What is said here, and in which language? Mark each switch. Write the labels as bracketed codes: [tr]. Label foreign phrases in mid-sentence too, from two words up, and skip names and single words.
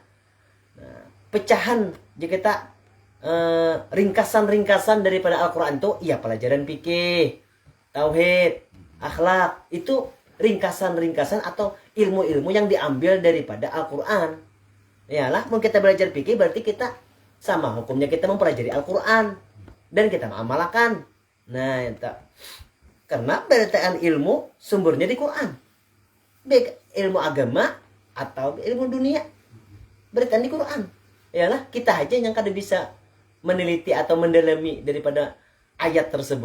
[id] Nah, pecahan jika kita ringkasan-ringkasan daripada Al-Quran itu ya pelajaran fikih, tauhid, akhlak, itu ringkasan-ringkasan atau ilmu-ilmu yang diambil daripada Al-Quran. Yalah, mau kita belajar fikih berarti kita sama hukumnya kita mempelajari Al-Quran dan kita mengamalkan. Nah, itu. Karena beritaan ilmu sumbernya di Quran. Baik ilmu agama atau ilmu dunia beritaan di Quran. [bjn] Yalah, kita aja yang kada bisa meneliti atau mendalami daripada ayat tersebut.